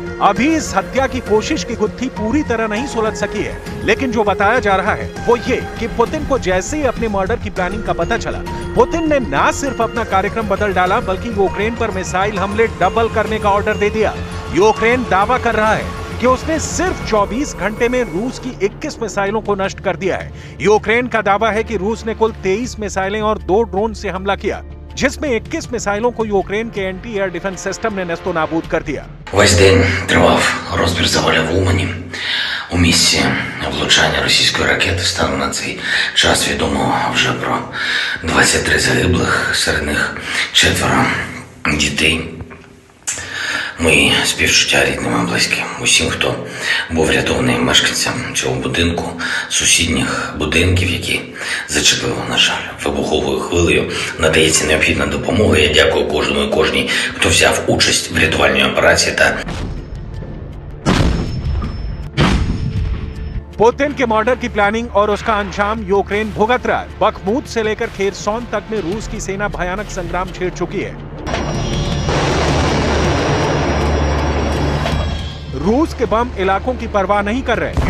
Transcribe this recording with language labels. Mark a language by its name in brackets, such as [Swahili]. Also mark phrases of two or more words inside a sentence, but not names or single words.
[Hindi] अभी इस हत्या की कोशिश की गुत्थी पूरी तरह नहीं सुलझ सकी है, लेकिन जो बताया जा रहा है वो ये कि पुतिन को जैसे ही अपने मर्डर की प्लानिंग का पता चला, पुतिन ने न सिर्फ अपना कार्यक्रम बदल डाला बल्कि यूक्रेन पर मिसाइल हमले डबल करने का ऑर्डर दे दिया। यूक्रेन दावा कर रहा है कि उसने सिर्फ 24 घंटे में रूस की 21 मिसाइलों को नष्ट कर दिया है। यूक्रेन का दावा है कि रूस ने कुल 23 मिसाइलें और 2 ड्रोन से हमला किया, जिसमें 21 मिसाइलों को यूक्रेन के [English] anti air defense system [Hindi] ने नेस्तोनाबूद कर दिया। [Ukrainian] Весь день тривав розбір завалів в Умані. У місці влучання російської ракети станом на цей час відомо вже про 23 загиблих, серед них 4 дітей. Мої співчуття рідним і близьким, усім, хто був врятований мешканцям цього будинку, сусідніх будинків, які зачепили, на жаль, вибуховою хвилею. Надається необхідна допомога. Я дякую кожному і кожній, хто взяв участь в рятувальній операції та [Hindi] पुतिन के मर्डर की प्लानिंग और उसका अंजाम यूक्रेन भुगत रहा है। बखमूत से लेकर खेरसौन तक में रूस की सेना भयानक संग्राम छेड़ चुकी है। रूस के बम इलाकों की परवाह नहीं कर रहे।